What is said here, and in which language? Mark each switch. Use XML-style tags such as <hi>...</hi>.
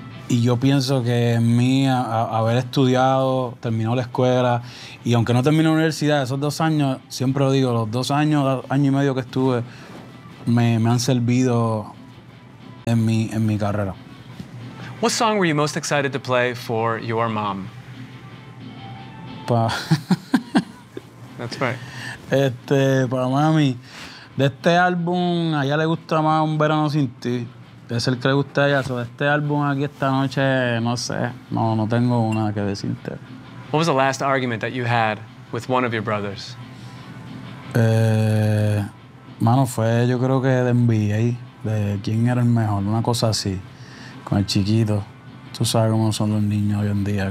<es>Y yo pienso que en mí, haber estudiado, terminado la escuela, y aunque no terminé la universidad, esos dos años, siempre lo digo, los dos años, año y medio que estuve, me han servido en mi carrera.</es> <en>What song were you most excited to play for your mom?</en> <es>Pa.</es> <en>That's right.</en> <es>Pa mami. De este álbum, a ella le gusta más Un Verano Sin Ti. Es el que le gusta ya sobre este álbum aquí esta noche, no sé, no tengo una que decirte.</es> <en>What was the last argument that you had with one of your brothers?</en> <es>Mano, fue yo creo que de NBA, de quién era el mejor, una cosa así, con el chiquito. Tú sabes cómo son los niños hoy en día.</es>